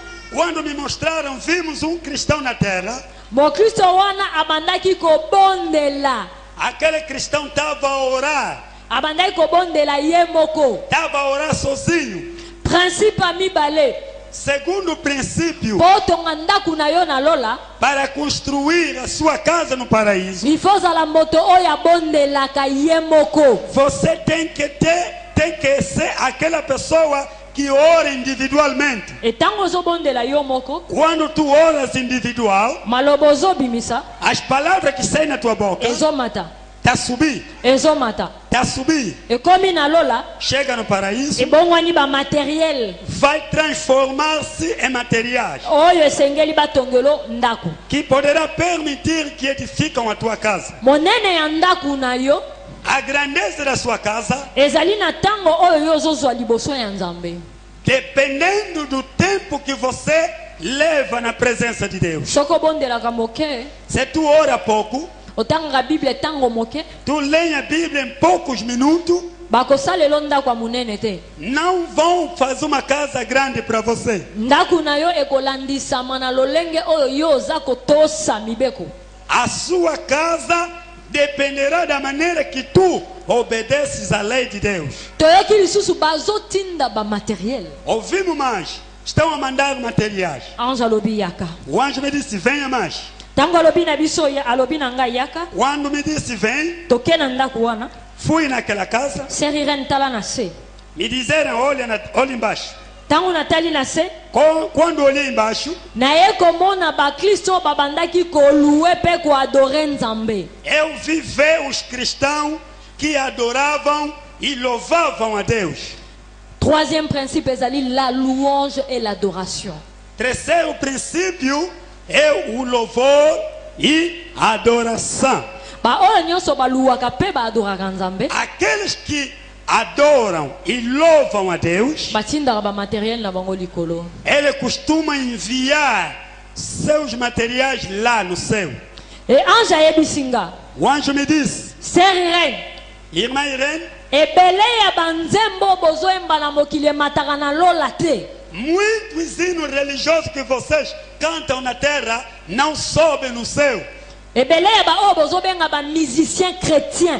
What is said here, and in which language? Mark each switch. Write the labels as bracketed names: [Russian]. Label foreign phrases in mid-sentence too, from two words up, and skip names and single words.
[Portuguese] quando me mostraram, vimos um cristão na terra. [Lingala] Mokristo wana abandaki kobondela. [Portuguese] Aquele cristão estava a orar. [Lingala] Abandaki kobondela ye moko. [Portuguese] Estava a orar sozinho. [Lingala] Principe ya mibale, [Portuguese] Segundo princípio, [Lingala] mpo otonga ndako na yo na lola, [Portuguese] para construir a sua casa no paraíso, [Lingala] ifo ozala moto oyo abondelaka ye moko. [Portuguese] você tem que ser aquela pessoa que ora individualmente. [Lingala] Etango ozobondela yo moko, [Portuguese] Quando tu oras individual, [Lingala] maloba ozobimisa, [Portuguese] as palavras que saem na tua boca [Lingala] ezomata, [Portuguese] tá subir, [Lingala] ezomata. [Portuguese] tá subir, [Lingala] Ekomi na lola, [Portuguese] chega no paraíso, [Lingala] ebongwani bamateriel [Portuguese] vai transformar-se em materiais [Lingala] oyo esengeli batongelo ndako. [Portuguese] que poderá permitir que edificam a tua casa. [Lingala] Monene ya ndako na yo, [Portuguese] A grandeza da sua casa, [Lingala] ezali na ntango oyo yo ozozwa liboso ya nzambe. [Portuguese] dependendo do tempo que você leva na presença de Deus. [Lingala] Soki obondelaka moke, [Portuguese] Se tu ora pouco, [Lingala] otangaka bible ntango moke, [Portuguese] tu lê a Bíblia em poucos minutos, [Lingala] bakosalela ndako ya monene te. [Portuguese] não vão fazer uma casa grande para você. [Lingala] Ndako na yo ekolandisama na lolenge oyo yo oza kotosa mibeko. [Portuguese] A sua casa dependerá da maneira que tu obedeces à lei de Deus. [Lingala] Toyoki lisusu bazotinda bamateriel. [Portuguese] Ouvimos mais. Estão a mandar materiais. [Lingala] Ange alobi yaka. [Portuguese] O anjo me disse, venha mais. [Lingala] Ntango alobi na biso alobi na ngai yaka, [Portuguese] Quando me disse, vem, [Lingala] toke na ndako wana, [Portuguese] fui naquela casa. [Lingala] seri ren tala na se. [Portuguese] Me disseram, olha embaixo. [Lingala] Ntango natali na se, [Portuguese] Quando olhei embaixo, [Lingala] naye komona bakristo oyo babandaki koluwe mpe koadore nzambe. [Portuguese] eu vi ver os cristãos que adoravam e louvavam a Deus. [French] Troisième principe ezali la louange et l'adoration. [Portuguese] Terceiro princípio é o louvor e a adoração. [Lingala] Baoyo nyonso baluwaka mpe baadoraka nzambe, [Portuguese] Aqueles que adoram e louvam a Deus, [Lingala] batindaka bamateriel na bango likolo. [Portuguese] ele costuma enviar seus materiais lá no céu. [Lingala] E ange ayebisi nga, [Portuguese] O anjo me disse, [Lingala] seri ren, [Portuguese] irmã Irene, [Lingala] ebele ya banzembo bozoyemba na mokili emataka na lola te. [Portuguese] muitos hinos religiosos que vocês cantam na terra não sobem no céu. [Lingala] Ebele ya baoyo bozobenga [French] bamusicien chrétien,